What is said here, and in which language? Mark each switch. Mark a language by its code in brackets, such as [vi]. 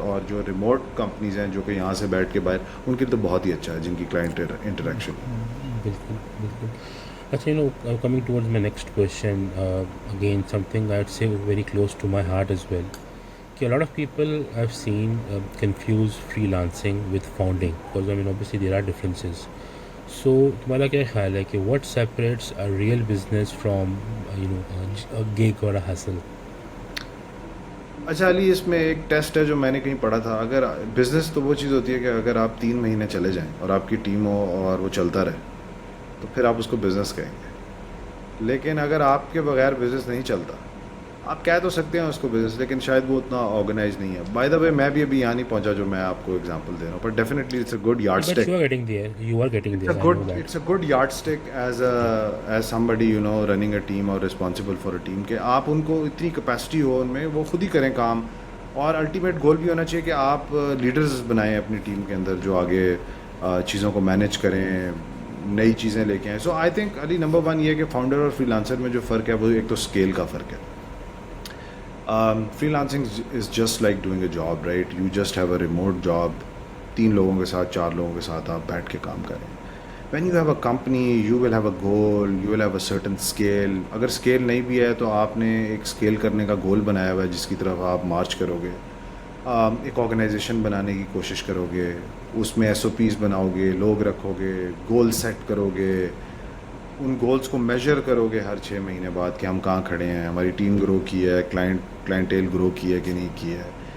[ur] اور جو remote companies ہیں جو کہ یہاں سے بیٹھ کے باہر, ان کے تو بہت ہی اچھا ہے جن کی کلائنٹ انٹریکشن. بالکل بالکل. [en] اچھا, you know coming towards my next question, again something I would say very close to my heart as well, کہ a lot of people I've seen confuse freelancing with founding, because I mean obviously there are differences. So [ur] تمہارا کیا خیال ہے کہ [en] what separates a real business from you know a gig or a hustle? [ur] اچھا علی, اس میں ایک test ہے جو میں نے کہیں پڑھا تھا. اگر بزنس تو وہ چیز ہوتی ہے کہ اگر آپ 3 مہینے چلے جائیں اور آپ کی ٹیم ہو اور وہ چلتا رہے تو پھر آپ اس کو بزنس کہیں گے. لیکن اگر آپ کے بغیر بزنس نہیں چلتا, آپ کہہ تو سکتے ہیں اس کو بزنس, لیکن شاید وہ اتنا آرگنائز نہیں ہے. [en] by the way [ur] میں بھی ابھی یہاں نہیں پہنچا جو میں آپ کو ایگزامپل دے رہا ہوں, [en] But definitely it's a good yardstick. You are getting there. It's a good yardstick as somebody you know running a team [ur] or responsible for a team, کہ آپ ان کو اتنی کیپیسٹی ہو ان میں, وہ خود ہی کریں کام, اور الٹیمیٹ گول بھی ہونا چاہیے کہ آپ لیڈرز بنائیں اپنی ٹیم کے اندر جو آگے چیزوں کو مینیج کریں, نئی چیزیں لے کے آئیں. سو آئی تھنک علی نمبر 1 یہ ہے کہ فاؤنڈر اور فری لانسر میں جو فرق ہے وہ ایک تو اسکیل کا فرق ہے. [en] Freelancing is just like doing a job, right. You just have a remote job, [ur] 3 لوگوں کے ساتھ 4 لوگوں کے ساتھ آپ بیٹھ کے کام کریں. [en] When you have a company you will have a goal, you will have a certain scale. [ur] اگر اسکیل نہیں بھی ہے تو آپ نے ایک اسکیل کرنے کا گول بنایا ہوا ہے جس کی طرف آپ مارچ کرو گے. ایک آرگنائزیشن بنانے کی کوشش کرو گے, اس میں SOPs بناؤ گے, لوگ رکھو گے, گول سیٹ کرو گے, ان گولز کو میجر کرو گے ہر 6 مہینے بعد کہ ہم کہاں کھڑے ہیں, ہماری ٹیم گرو کی ہے, کلائنٹیل گرو کی ہے کہ نہیں کی ہے.